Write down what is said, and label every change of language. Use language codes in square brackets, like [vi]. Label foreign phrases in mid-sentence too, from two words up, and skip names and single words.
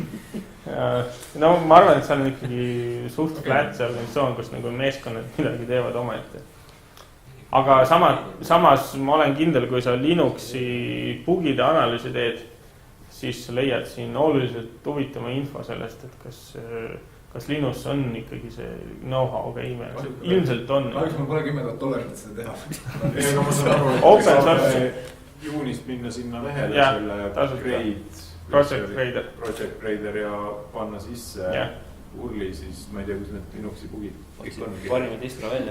[et] No ma arvan, et seal on ikkagi suht flat see organisatsioon, kus nagu meeskonnad midagi teevad omaette. Aga samas ma olen kindel, kui sa Linuxi bugide analüüsi teed, siis sa leiad siin oluliselt huvitama info sellest, et kas Linus on ikkagi see [en] know-how game. [et] Ilmselt on. Kahjuks mul pole $10,000, et seda teha. Ega ma saan aru, [en] Open source. [et] Juunist minna sinna lehele selle Project Grader ja panna sisse urli, siis ma ei tea, kus need Linuxi bugid kõik on. Parimad distro välja.